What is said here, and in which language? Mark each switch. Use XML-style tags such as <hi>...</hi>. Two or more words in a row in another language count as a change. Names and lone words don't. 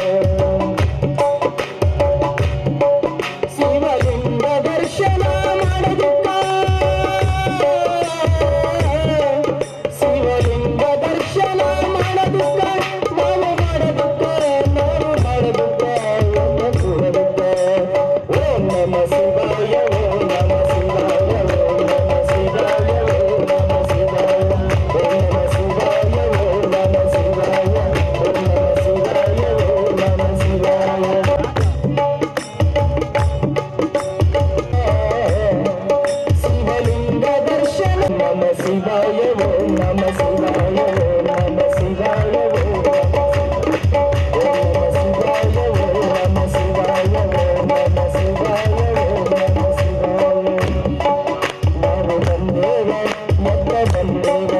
<kn>ಶಿವಲಿಂಗ ದರ್ಶನ ಮಾಡುದಕ್ಕ ಶಿವಲಿಂಗ ದರ್ಶನ ಮಾಡುದಕ್ಕ ನಾವು ಮಾಡುದಕ್ಕ ಒಮ್ಮೆ ಕೂಡುದಕ್ಕ</kn> <sa>ಓಂ ನಮ ಶಿವಾಯ ಓಂ ನಮ ಶಿವಾಯ ಓಂ ನಮ ಶಿವಾಯ ಓಂ ನಮ ಶಿವಾಯ ಓಂ ನಮ ಶಿವಾಯ ಓಂ ನಮ ಶಿವಾಯ ಓಂ ನಮ ಶಿವಾಯ ಓಂ ನಮ ಶಿವಾಯ</sa> <kn>ಶಿವಲಿಂಗ ದರ್ಶನ</kn> <sa>ನಮ ಶಿವಾಯ ಓಂ ನಮ ಶಿವಾಯ ಓಂ ನಮ ಶಿವಾಯ ಓಂ ನಮ ಶಿವಾಯ ಓಂ ನಮ ಶಿವಾಯ ಓಂ ನಮ ಶಿವಾಯ ಓಂ ನಮ ಶಿವಾಯ</sa> <kn>ನಾವು ಬಂದೇವ ಮತ್ತೆ ಬಂದೇವ</kn>